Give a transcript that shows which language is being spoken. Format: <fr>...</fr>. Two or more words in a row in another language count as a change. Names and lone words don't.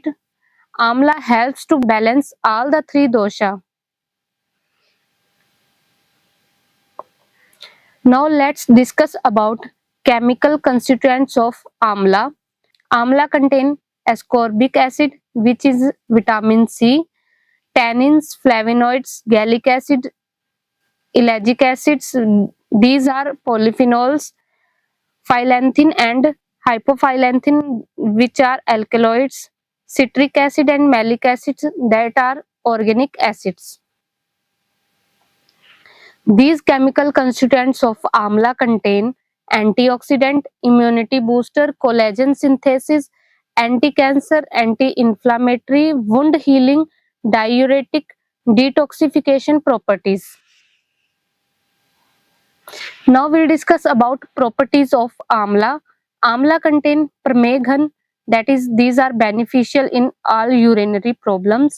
<en>Amla helps to balance all the three dosha. Now let's discuss about chemical constituents of amla. Amla contain ascorbic acid, which is vitamin C, tannins, flavonoids, gallic acid, ellagic acids. These are polyphenols, phylantine and hypophylantine, which are alkaloids, citric acid and malic acids, that are organic acids. These chemical constituents of amla contain antioxidant, immunity booster, collagen synthesis, anti-cancer, anti-inflammatory, wound healing, diuretic, detoxification properties. Now we'll discuss about properties of amla. Amla contain parmesan, that is these are beneficial in all urinary problems.</en>